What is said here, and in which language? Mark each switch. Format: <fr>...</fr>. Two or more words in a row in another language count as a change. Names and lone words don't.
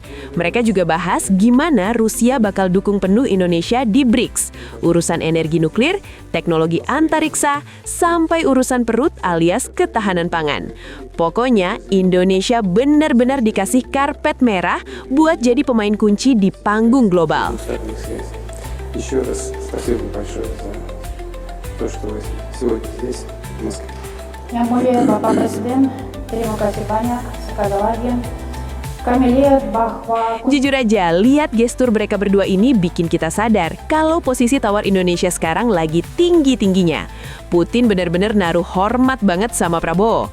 <id>Mereka juga bahas gimana Rusia bakal dukung penuh Indonesia di BRICS, urusan energi nuklir, teknologi antariksa, sampai urusan perut alias ketahanan pangan. Pokoknya, Indonesia benar-benar dikasih karpet merah buat jadi pemain kunci di panggung global.</id> <ru>Еще раз спасибо большое за то, что вы сегодня здесь, в Москве.</ru> <id>Yang mulia Bapak Presiden, terima kasih banyak sekali lagi. Kami lihat bahwa Jujur aja, lihat gestur mereka berdua ini bikin kita sadar kalau posisi tawar Indonesia sekarang lagi tinggi-tingginya. Putin benar-benar naruh hormat banget sama Prabowo.</id>